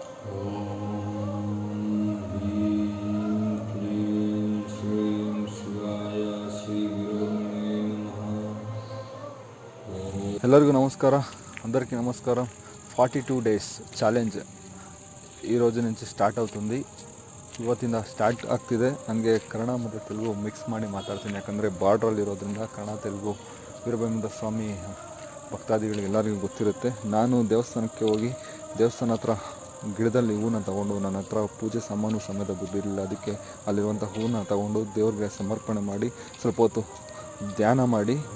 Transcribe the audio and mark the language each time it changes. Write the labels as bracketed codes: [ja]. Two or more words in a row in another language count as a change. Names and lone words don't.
[te] ಎಲ್ಲರಿಗೂ నమస్కార అందరికీ నమస్కారం 42 [en] days challenge [te] ఈ రోజు నుంచి స్టార్ట్ అవుతుంది. [kn] ಇವತ್ತಿಂದ ಸ್ಟಾರ್ಟ್ ಆಗ್ತಿದೆ. ನನಗೆ ಕನ್ನಡ ಮತ್ತು ತೆಲುಗು ಮಿಕ್ಸ್ ಮಾಡಿ ಮಾತಾಡ್ತೀನಿ, ಯಾಕಂದರೆ ಬಾರ್ಡ್ರಲ್ಲಿ ಇರೋದ್ರಿಂದ ಕನ್ನಡ ತೆಲುಗು ವೀರಭದ್ರೇಂದ್ರ ಸ್ವಾಮಿ ಭಕ್ತಾದಿಗಳಿಗೆ ಎಲ್ಲರಿಗೂ ಗೊತ್ತಿರುತ್ತೆ. ನಾನು ದೇವಸ್ಥಾನಕ್ಕೆ ಹೋಗಿ ದೇವಸ್ಥಾನ ಹತ್ರ ಗಿಡದಲ್ಲಿ ಹೂವನ್ನ ತಗೊಂಡು, ನನ್ನ ಹತ್ರ ಪೂಜೆ ಸಾಮಾನು ಸಮೇತ ದುಡ್ಡಿರಲಿಲ್ಲ, ಅದಕ್ಕೆ ಅಲ್ಲಿರುವಂಥ ಹೂವನ್ನ ತಗೊಂಡು ದೇವ್ರಿಗೆ ಸಮರ್ಪಣೆ ಮಾಡಿ ಸ್ವಲ್ಪ ಹೊತ್ತು ಧ್ಯಾನ ಮಾಡಿ.